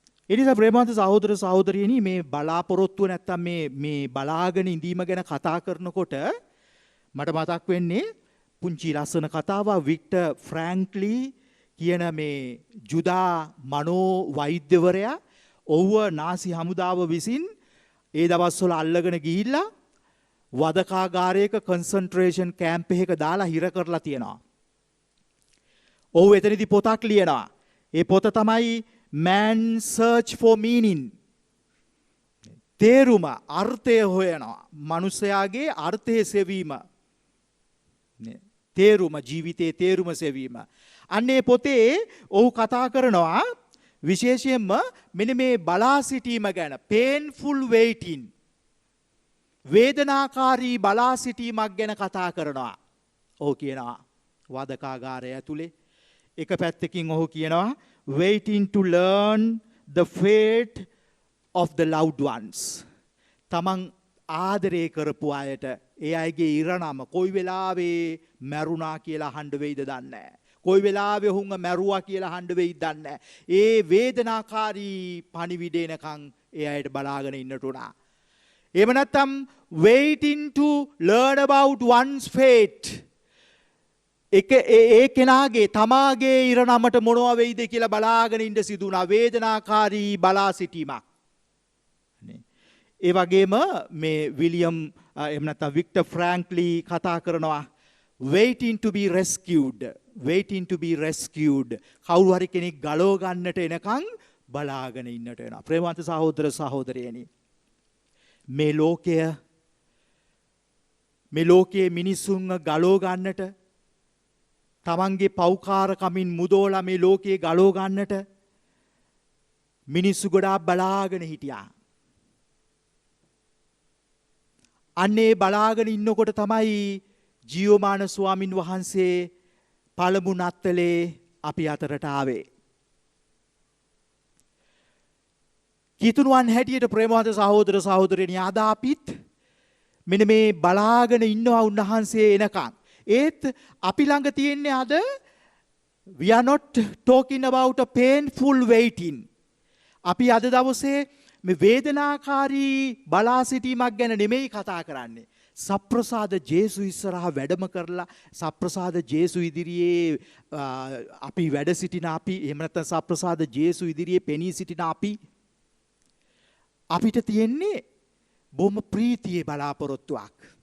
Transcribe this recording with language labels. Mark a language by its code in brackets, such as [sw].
[si] ඒ නිසා ප්‍රේමවන්ත සහෝදර සහෝදරියනි මේ බලාපොරොත්තුව නැත්තම් මේ බලාගෙන ඉඳීම ගැන කතා කරනකොට මට මතක් වෙන්නේ පුංචි ලස්සන කතාවක් වික්ටර් ෆ්‍රැන්ක්ලි කියන මේ ජුදා මනෝ වෛද්‍යවරයා ඔව්ව නාසි හමුදාව විසින් ඒ දවස්වල අල්ලගෙන ගිහිල්ලා වදකාගාරයක කන්සන්ට්‍රේෂන් කැම්ප් එකක දාලා හිර කරලා තියෙනවා. ඔහු එතනදී පොතක් ලියනවා. ඒ පොත තමයි Man Search for Meaning. තේරුම අර්ථය හොයනවා. මනුස්සයාගේ අර්ථය සෙවීම. තේරුම ජීවිතයේ තේරුම සෙවීම. අන්නේ පොතේ ඔහු කතා කරනවා විශේෂයෙන්ම මෙන්න මේ බලා සිටීම ගැන [en] painful waiting. [si] වේදනාකාරී බලා සිටීමක් ගැන කතා කරනවා. ඔහු කියනවා වදකාගාරය ඇතුලේ එක පැත්තකින් ඔහු කියනවා [en] waiting to learn the fate of the loved ones. [si] තමන් ආදරය කරපු අයට ඒ අයගේ ඉරණම කොයි වෙලාවේ මැරුණා කියලා අහන්න වෙයිද දන්නේ නැහැ. කොයි වෙලාවේ හුඟ මැරුවා කියලා අහන්න වෙයිද දන්නේ නැහැ. ඒ වේදනාකාරී පණිවිඩ එනකන් ඒ අයට බලාගෙන ඉන්නට උනා. එහෙම නැත්නම් [en] waiting to learn about one's fate. [si] ඒ කෙනාගේ තමාගේ ඉරණමට මොනවා වෙයිද කියලා බලාගෙන ඉඳ සිදු වුණා. වේදනාකාරී බලා සිටීමක්. ඒ වගේම මේ විලියම් එහෙම නැත්නම් වික්ටර් ෆ්‍රැන්ක්ලි කතා කරනවා [en] waiting to be rescued. waiting to be rescued. [si] කවුරු හරි කෙනෙක් ගලව ගන්නට එනකන් බලාගෙන ඉන්නට වෙනවා. ප්‍රේමවන්ත සහෝදර සහෝදරියනි මේ ලෝකයේ මිනිසුන්ව ගලව ගන්නට තමන්ගේ පෞකාරකමින් මුදෝලා මේ ලෝකයේ ගලව ගන්නට මිනිස්සු ගොඩාක් බලාගෙන හිටියා. අන්නේ බලාගෙන ඉන්නකොට තමයි ජීවමාන ස්වාමින් වහන්සේ පළමු නත්තලේ අපි අතරට ආවේ. කිතුණුවන් හැටියට ප්‍රේමවන්ත සහෝදර සහෝදරියනි අද අපිත් මෙන්න මේ බලාගෙන ඉන්නවා උන්වහන්සේ එනකන්. ඒත් අපි ළඟ තියෙන්නේ අද [en] we are not talking about a painful waiting. [si] අපි අද දවසේ මේ වේදනාකාරී බලා සිටීමක් ගැන නෙමෙයි කතා කරන්නේ. සප්‍රසාද ජේසු ඉස්සරහා වැඩම කරලා සප්‍රසාද ජේසු ඉදිරියේ අපි වැඩ සිටින අපි එහෙම නැත්නම් සප්‍රසාද ජේසු ඉදිරියේ පෙනී සිටින අපිට තියෙන්නේ බොහොම ප්‍රීතියේ බලාපොරොත්තුවක්.